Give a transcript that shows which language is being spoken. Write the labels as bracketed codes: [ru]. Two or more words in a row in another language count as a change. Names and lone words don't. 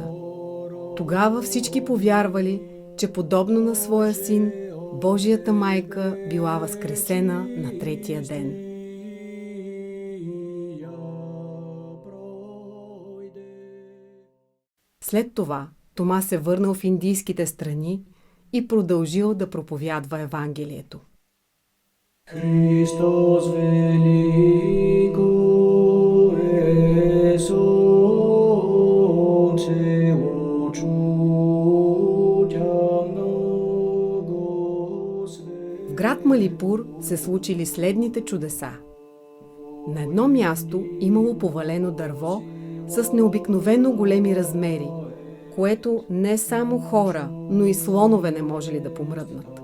[bg] Тогава всички повярвали, че подобно на своя син, Божията майка била възкресена на третия ден. След това Тома се върнал в индийските страни и продължил да проповядва Евангелието. Christos velico esunt В град Малипур се случили следните чудеса. На едно място имало повалено дърво с необикновено големи размери, което не само хора, но и слонове не можели да помръднат.